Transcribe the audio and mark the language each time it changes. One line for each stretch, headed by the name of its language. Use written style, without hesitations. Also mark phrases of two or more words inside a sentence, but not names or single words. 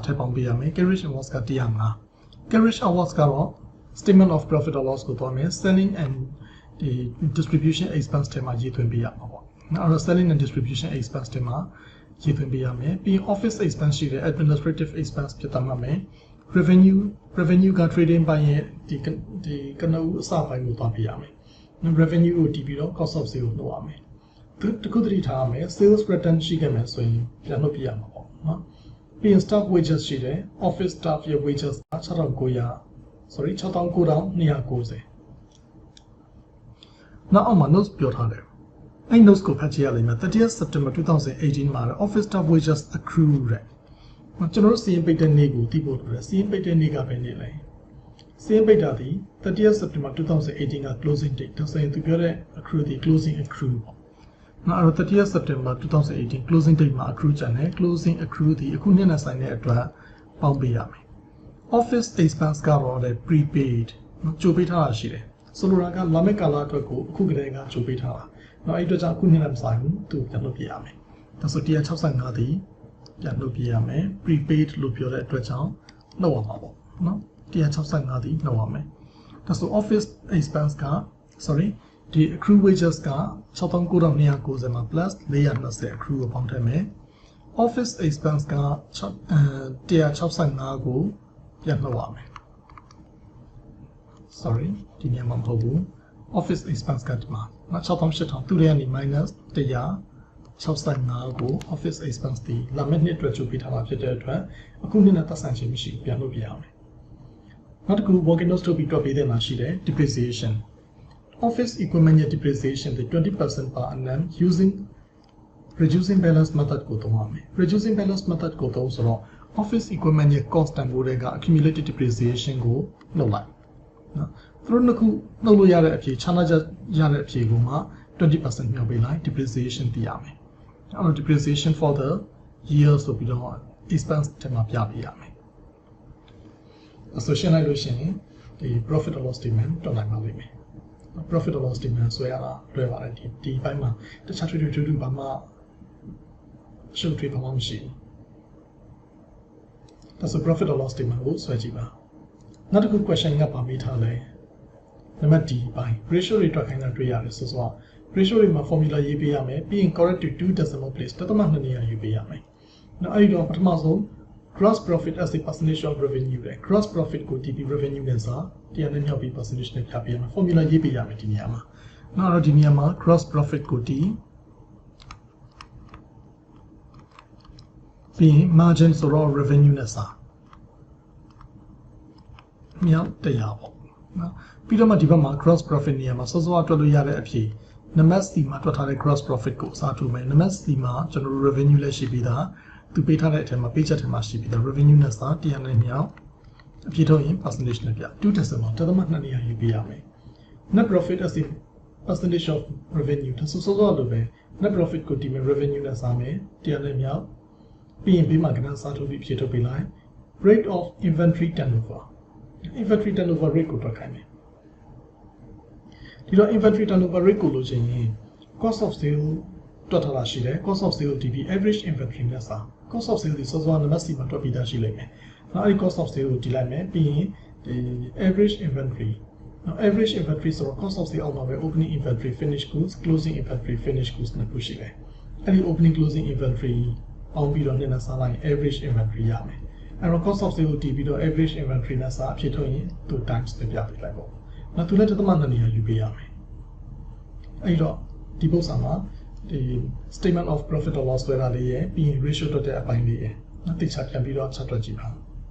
English: carriage and was carriage and was statement of profit or loss go selling and the distribution expense tema now selling and distribution expense tema being office expense sheet administrative expense revenue
Burmese: က trading ဘိုင်းရဲ့ဒီကနဦးအစပိုင်းကိုသွားပြရမယ် revenue ကိုတည်ပြီးတော့
English: cost of sale
Burmese: ကိုလုပ်ရမယ်တခုတည်းထားရမယ်
English: sales return
Burmese: ရှိခဲ့မယ်ဆိုရင်ပြန်လုပ်ပြရမှာပေါ့နော်ပြီးရင်
English: staff wages
Burmese: ရှိတယ်
English: office staff
Burmese: ရဲ့ wages က6990 နောက်အောက်မှာ notes ပြောထားတယ်အဲ့ notes ကိုဖတ်ကြည့်ရလိမ့်မယ် 30th September 2018မှာ
English: office staff wages accrue
Burmese: တဲ့ကျွန်တော်တို့စီရင်ပိတ်တဲ့နေ့ကိုသိဖို့လိုတယ်စီရင်ပိတ်တဲ့နေ့ကပဲနေလဲစီရင်ပိ တ်တာဒီ 30th September 2018က
English: closing date
Burmese: ဒါဆိုရင်သူပြောတဲ့ accrue ဒီ
English: closing accrue
Burmese: ပေါ့နော်အဲ့တော့ 30th September 2018
English: closing date
Burmese: မှာ accrue ကျန်တယ် closing accrue ဒီအခုနှစ်နဲ့ဆိုင်တဲ့အတွက်ပေါင်းပေးရမယ်
English: office expense
Burmese: ကတော့လည်း prepaid ကြိုပေးထားတာရှိတယ်ဆိုလို တာကလာမယ့်ကာလအတွက်ကိုအခုကတည်းကကြိုပေးထားတာနော်အဲ့အတွက်ကြောင့်အခုနှစ်နဲ့မဆိုင်ဘူးသူပြန်လုပ်ပြရမယ်ဒါဆို165ဒီပြန်လုပ်ပြရမယ် prepaid လို့ပြောတဲ့အတွက်ကြောင့်လုပ်ရမှာပေါ့နော်165ဒီလုပ်ရမယ်ဒါဆို
English: office expense
Burmese: က ဒီ
English: accrue wages
Burmese: က69290မှာ plus 420 accrue ကိုပေါင်းထည့်မယ်
English: office expense
Burmese: က 165ကိုပြန်လုပ်ရမယ် ဒီနေရာမှာမဟုတ်ဘူး
English: office expense
Burmese: ကဒီမှာ6800သူတွေကနေ minus 165ကို
English: office expense
Burmese: ဒီလာမယ့်နှစ်အတွက်ကြိုပေးထားတာဖြစ်တဲ့အတွက်အခုနှစ်နဲ့သက်ဆိုင်ခြင်းမရှိ ဘူးပြန်လုပ်ပြရမယ်နောက်တစ်ခု
English: working notes
Burmese: ထုတ်ပြီးတွက်ပေးတဲ့မှာရှိတယ်
English: depreciation office equipment
Burmese: ရဲ့ depreciation တွေ
English: 20% per annum using reducing balance method
Burmese: ကိုသုံးရ မယ်
English: reducing balance method
Burmese: ကိုသုံးဆိုတော့
English: office equipment
Burmese: ရဲ့ cost တန်ဖိုးတွေက
English: accumulated depreciation
Burmese: ကိုလုပ်လိုက်နော်သူတို့ နှစ်ခုနှုတ်လို့ရတဲ့အဖြေခြားနားရတဲ့အဖြေကိုမှ 20% မြောက်ပေးလိုက် depreciation သိရမယ်အဲ့တော့
English: depreciation for the year
Burmese: ဆိုပြီးတော့ expense ထဲမှာပြပေးရမယ်အဆိုရှင်းလိုက်လို့ရှိရင်ဒီ
English: profit or loss statement
Burmese: တွက်နိုင်ပါလိမ့်မယ်
English: profit or loss statement
Burmese: ဆွဲရတာလွယ်ပါတယ်ဒီဘက်မှာတခြားထွေထွေဘာမှရှုပ်ထွေးဘာမှမရှိဘူး ဒါဆို
English: profit or loss statement
Burmese: ကိုဆွဲကြည့်ပါနောက်တစ်ခု question ကပါပေးထားလဲနံပါတ် D ပိုင်း ratio တွေတွက်ခိုင်းတာတွေ့ရတယ်ဆိုတော့ ratio တွေမှာ formula ရေးပေးရမယ်ပြီးရင်
English: correct to 2 decimal place
Burmese: တသမ2နေရာရေးပေးရမယ်နောက်အဲ့ဒီတော့ပထမဆုံး
English: gross profit as a percentage of revenue
Burmese: တဲ့
English: gross profit
Burmese: ကို
English: TP revenue
Burmese: နဲ့စာတရားနဲ့မြောက်ပြီး percentage နဲ့ပြပေးရမယ် formula ရေးပေးရမယ်ဒီနေရာမှာနောက်တော့ဒီနေရာမှာ
English: gross profit
Burmese: ကိုပြီး ရင် margin ဆိုတော့ revenue နဲ့စာမြောက်တရားပေါ့နော်ပြီးတော့မှဒီဘက်မှာ
English: gross profit
Burmese: နေရာမှာစောစောကတွက်လို့ရတဲ့အဖြစ်နံပါတ် C မှာတွက်ထားတဲ့
English: gross profit
Burmese: ကိုအစားထိုးမယ်နံပါတ် C မှာကျွန်တော်တို့ revenue လက်ရှိပြီးသားသူပေးထားတဲ့အထက်မှာ page ထဲမှာရှိပြီးသား revenue နဲ့စာတရား နဲ့မြောက်အဖြစ်ထုတ်ရင် percentage နဲ့ပြ2 decimal တသမ2နေရာယူပေးရမယ်
English: net profit as a percentage of revenue
Burmese: ဒါဆိုစောစောလိုပဲ
English: net profit
Burmese: ကိုဒီမှာ revenue နဲ့စာမယ်တရားနဲ့မြောက်ပြီးရင်ဘေးမှာကဏ္ဍစာထုတ်ပြီးဖြစ်ထုတ် ပေးလိုက်
English: rate of inventory turnover inventory turnover rate
Burmese: ကိုတွက်ခိုင်းမယ်ဒီတော့
English: inventory turnover rate
Burmese: ကိုလို့ချင်ရင်
English: cost of sale
Burmese: တွက်ထားတာရှိတယ်
English: cost of sale DB average inventory
Burmese: နဲ့ စာ
English: cost of sale
Burmese: ဒီစောစောနံပါတ် C မှာတွက်ပြီးသားရှိလိမ့်မယ်နောက်အဲ့ဒီ
English: cost of sale
Burmese: ကိုဒီလိုက်မယ်ပြီးရင်ဒီ average inventory နောက်
English: average inventory
Burmese: ဆိုတော့
English: cost of sale
Burmese: အောက်မှာပဲ
English: opening inventory finished goods closing inventory finished goods
Burmese: နဲ့ခုရှိတယ်အဲ့ဒီ
English: opening closing inventory
Burmese: ပေါင်းပြီးတော့နဲ့စာလိုက်
English: average inventory
Burmese: ရမယ်အဲ့တော့
English: cost of sale
Burmese: ကိုတည်ပြီးတော့
English: average inventory
Burmese: နဲ့စာအဖြစ်ထုတ်ရင်သူ times နဲ့ပြပေးလိုက်ပေါ့နောက်သူလည်းတသမ2နေရာယူပေးရမယ်အဲ့တော့ဒီပုံစံမှာဒီ
English: statement of profit or loss
Burmese: ဆိုတာလေးရဲ့ပြီးရင် ratio တွက်တဲ့အပိုင်းလေးရဲ့နောက်တိကျပြန်ပြီးတော့ချက်တွက်ကြည့်ပါ